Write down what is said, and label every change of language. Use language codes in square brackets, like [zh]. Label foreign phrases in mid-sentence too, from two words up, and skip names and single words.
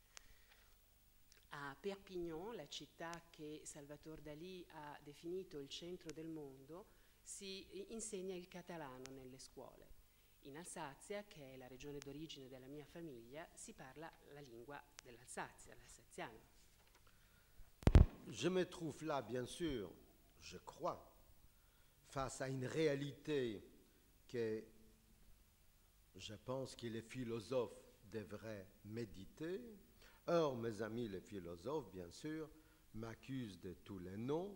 [it] A Perpignan, la città che Salvador Dalì ha definito il centro del mondo, si insegna il catalano nelle scuole. In Alsazia, che è la regione d'origine della mia famiglia, si parla la lingua dell'Alsazia, l'alsaziano. [fr] Je me trouve là, bien sûr, je crois, face à une réalité que je pense que les philosophes devraient méditer. Or, mes amis les philosophes, bien sûr, m'accusent de tous les noms.